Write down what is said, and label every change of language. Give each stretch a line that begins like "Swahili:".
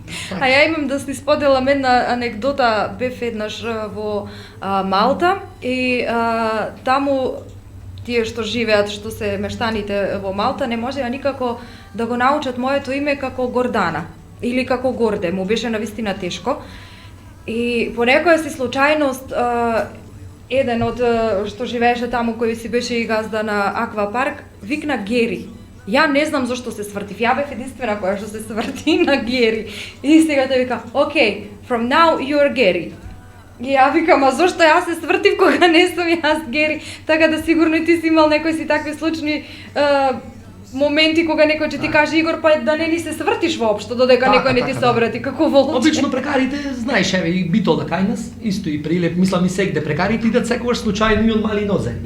Macedonian: А ја имам да си споделам една анекдота, бев еднаш во Малта и таму тие што живеат, што се мештаните во Малта, не можеа никако да го научат моето име како Гордана или како Горде, му беше навистина тешко. И по некоја си случајност еден од што живееше таму кој си беше и газда на аквапарк викна Гери. Ја не знам зошто се свртив. Ја бев единствена која што се сврти на Гери. И сега те вика,
English: "Okay, from now you're Gary."
Macedonian: И ја викам, а зошто јас се свртив кога не сум јас Гери? Така да сигурно и ти си имал некои си такви случни моменти кога некој ќе ти каже Игор, па да не ни се свртиш воопшто, додека Така, некој не ти така, се обрати како Волче. Обично прекарите, знаеш, еве и Битол да кај нас, исто и Прилеп, мислам и сегде прекарите идат секогаш случајно и од мали нозе.